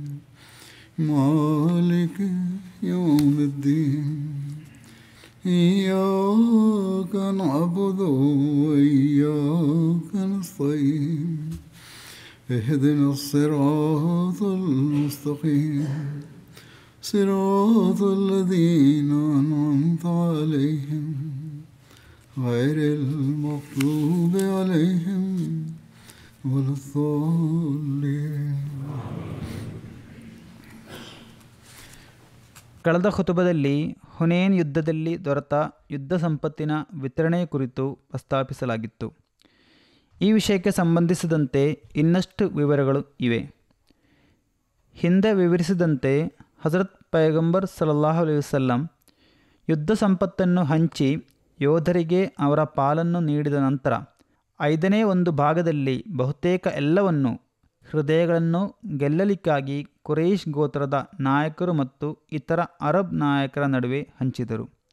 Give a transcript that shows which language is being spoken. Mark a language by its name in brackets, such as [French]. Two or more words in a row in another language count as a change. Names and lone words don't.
[Arabic] مالك يوم الدين إياك نعبد وإياك نستعين اهدنا الصراط المستقيم صراط الذين أنعمت عليهم غير المغضوب عليهم ولا الضالين. [Kannada] ಕಳೆದ ಖುತುಬದಲ್ಲಿ ಹುನೇನ್ ಯುದ್ಧದಲ್ಲಿ ದೊರೆತ ಯುದ್ಧ ಸಂಪತ್ತಿನ ವಿತರಣೆ ಕುರಿತು ಪ್ರಸ್ತಾಪಿಸಲಾಗಿತ್ತು. ಈ ವಿಷಯಕ್ಕೆ ಸಂಬಂಧಿಸಿದಂತೆ ಇನ್ನಷ್ಟು ವಿವರಗಳು ಇವೆ. ಹಿಂದೆ ವಿವರಿಸಿದಂತೆ ಹಜರತ್ ಪೈಗಂಬರ್ [Arabic] صلى الله عليه وسلم [Kannada] ಯುದ್ಧ ಸಂಪತ್ತನ್ನು ಹಂಚಿ ಯೋಧರಿಗೆ ಅವರ ಪಾಲನ್ನು ನೀಡಿದ ನಂತರ 1/5 ಭಾಗದಲ್ಲಿ ಬಹುತೇಕ ಎಲ್ಲವನ್ನು ಹೃದಯಗಳನ್ನು ಗೆಲ್ಲಲಿಕ್ಕಾಗಿ ಕುರೈಶ್ ಗೋತ್ರದ ನಾಯಕರು ಮತ್ತು ಇತರ ಅರಬ್ ನಾಯಕರ ನಡುವೆ ಹಂಚಿದರು.